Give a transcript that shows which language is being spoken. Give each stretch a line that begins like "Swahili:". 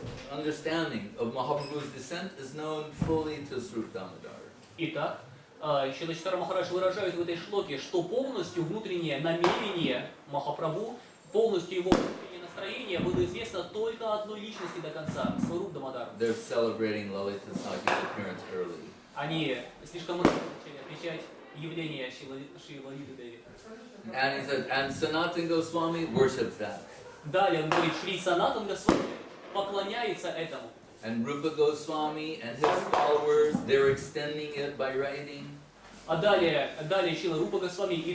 English: understanding of Mahaprabhu's descent is known fully to Srup Damodar.
Russian: Итак, Шрила Махарадж выражает в этой шлоке, что полностью внутреннее намерение Махапрабху, полностью его внутреннее настроение было известно только одной личности до конца, Сваруб Дамодару.
English: They're celebrating Lalita Sakhi's appearance early.
Russian: Они слишком рано начали отмечать явление Шри Лалиты Деви.
English: And he says, and Sanatana Goswami worships that.
Russian: Далее он говорит, Шри Санатан Госвами поклоняется этому.
English: And Rupa Goswami and his followers, they're extending it by writing.
Russian: А далее Шрила Рупа Госвами и